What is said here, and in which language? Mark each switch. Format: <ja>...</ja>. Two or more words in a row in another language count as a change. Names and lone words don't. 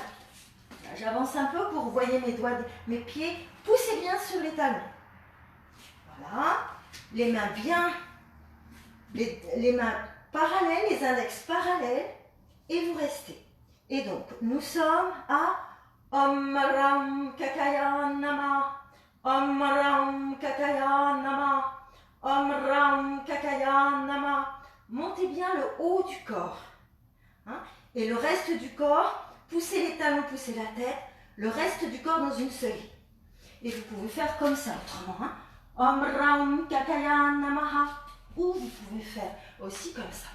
<fr>J'avance un peu pour que vous voyez mes pieds. Poussez bien sur les talons. Voilà. Les mains bien, les mains parallèles, les index parallèles. Et vous restez. Et donc, nous sommes à</fr> <sa>ॐ रं खगाय नम. ॐ रं खगाय नम. ॐ रं खगाय नम.</sa> <fr>Montez bien le haut du corps. Hein? Et le reste du corps, poussez les talons, poussez la tête. Le reste du corps dans une seule ligne. Et vous pouvez faire comme ça autrement. Hein?</fr> <sa>ॐ रं खगाय नमः.</sa> <fr>Ou vous pouvez faire aussi comme ça.</fr>